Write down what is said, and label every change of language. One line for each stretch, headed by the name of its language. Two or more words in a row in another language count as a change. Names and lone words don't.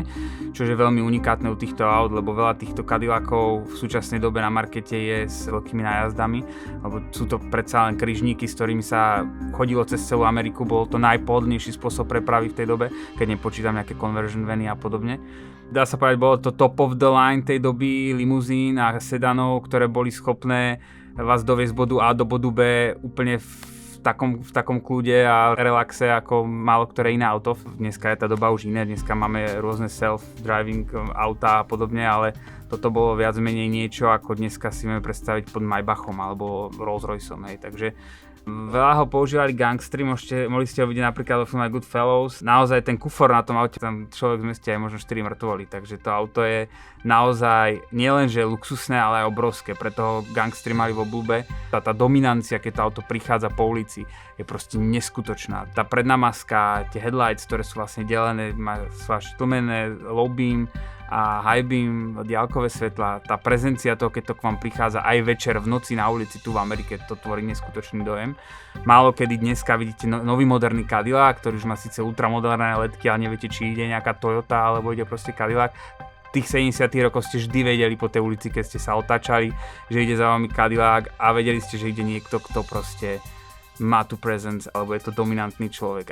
Slovak: Čo je veľmi unikátne u týchto aut, lebo veľa týchto Cadillacov v súčasnej dobe na markete je s veľkými nájazdami, lebo sú to predsa len kryžníky, s ktorými sa chodilo cez celú Ameriku. Bol to najpohodlnejší spôsob prepravy v tej dobe, keď nepočítam nejaké conversion vany a podobne. Dá sa povedať, bolo to
English: top of the line
Slovak: tej doby limuzín a sedanov, ktoré boli schopné vás doviesť z bodu A do bodu B úplne v takom kľude a relaxe ako málo ktoré iné auto. Dneska je tá doba už iné, dneska máme rôzne self-driving autá a podobne, ale toto bolo viac menej niečo, ako dneska si vieme predstaviť pod Maybachom alebo Rolls-Royceom, hej, takže veľa ho používali gangstri, mohli ste ho vidieť napríklad vo filme Goodfellas. Naozaj ten kufor na tom aute, tam človek zmestí aj možno 4 mŕtvoly, takže to auto je naozaj nielenže luxusné, ale aj obrovské, preto ho gangstri mali v obľúbe. Tá dominancia, keď to auto prichádza po ulici, je proste neskutočná. Tá predná maska, tie headlights, ktoré sú vlastne delené, sú až tlmené,
English: low beam a high beam,
Slovak: diaľkové svetlá, tá prezencia toho, keď to k vám prichádza aj večer v noci na ulici tu v Amerike, to tvorí neskutočný dojem. Málo kedy dneska vidíte nový moderný Cadillac, ktorý už má síce ultramoderné ledky, ale neviete, či ide nejaká Toyota alebo ide proste Cadillac. Tých 70 rokov ste vždy vedeli po tej ulici, keď ste sa otáčali, že ide za vami Cadillac a vedeli ste, že ide niekto, kto proste má tu presence, alebo je to dominantný človek.